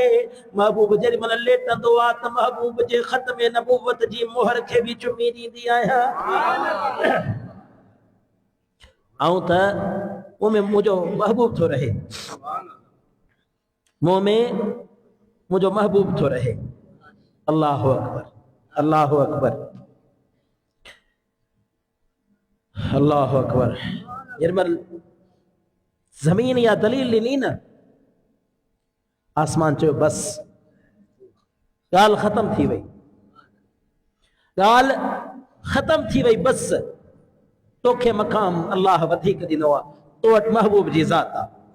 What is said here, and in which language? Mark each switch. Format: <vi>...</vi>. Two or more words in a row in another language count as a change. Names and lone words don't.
<sd>महबूब जेॾी महिल लेटंदो आहे त महबूब जे ख़त्म नबूवत जी मोहर खे बि चुमी ॾींदी आहियां। ऐं त मुंह में मुंहिंजो महबूब थो रहे, मुंह में मुंहिंजो महबूब थो रहे।</sd> <ar>الله أكبر، الله أكبر، الله أكبر.</ar> <sd>निर्मल ज़मीन या दलील ॾिनी न, आसमान चयो बस ॻाल्हि ख़त्म थी वई, ॻाल्हि ख़त्म थी वई, बस तोखे मक़ाम अल्लाह वधीक ॾिनो आहे, तो वटि महबूब जी ज़ात आहे।</sd>